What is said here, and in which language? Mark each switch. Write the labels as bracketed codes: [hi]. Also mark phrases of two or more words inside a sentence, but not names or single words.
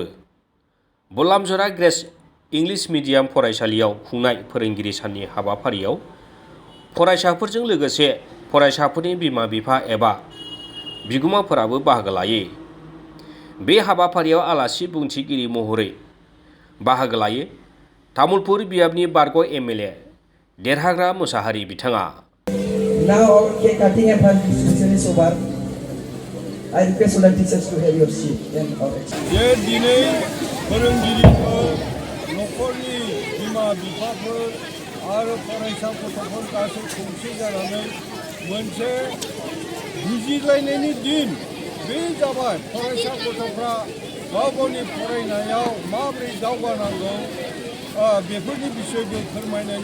[brx] बल्लामजोरा ग्रेस इंलिश मिडियाम फरायसालियाव खुंनाय फोरोंगिरि साननि हाबाफारियाव फरायसाफोरजों लोगोसे फरायसाफोरनि बिमा-बिफा एबा बिगुमाफोराबो बाहागो लायो। बे हाबाफारियाव आलासि बुंथिगिरि महरै बाहागो लायो तामुलपुर बियाबनि बारग' एमएलए देरहाग्रा मोसाहारि बिथाङा। [en] Now our cake cutting and presentation is over. I request all the teachers to have your seat and our [brx] जे दिनै फोरोंगिरिफोर न'खरनि बिमा-बिफाफोर आरो फरायसा गथ'फोर गासै खौसे जानानै मोनसे बुजिलायनायनि दिन बे जाबाय फरायसा गथ'फ्रा गाव गावनि फरायनायाव माबोरै दावगानांगौ बेफोरनि बिसयबो फोरमायनाय